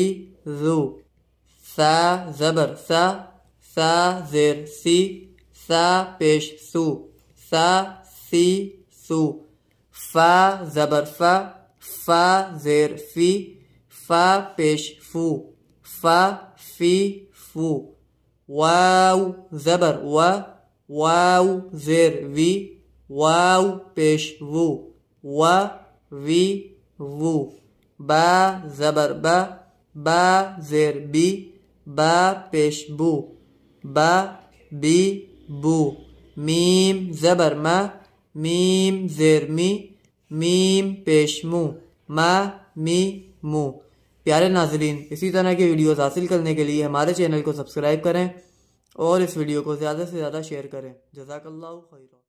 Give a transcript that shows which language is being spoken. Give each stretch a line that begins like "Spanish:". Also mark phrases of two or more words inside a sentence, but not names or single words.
Urdu: ذو، ثا زبر ثا، ثا زیر سی، ثا پیش سو، ثا سی سو، فا زبر فا، فا زیر فی، فا پیش فو، فا فی فو، واو زبر وا، واو زیر وی، واو پیش وو، وا وی وو، با زبر با، با زیر بی، با پیش بو، با بی بو، میم زبر ما، میم زیر می، میم پیش مو، ما می مو۔ پیارے ناظرین، اسی طرح کے ویڈیوز حاصل کرنے کے لیے ہمارے چینل کو سبسکرائب کریں اور اس ویڈیو کو زیادہ سے زیادہ شیئر کریں۔
Arabic: جزاک اللہ خیر۔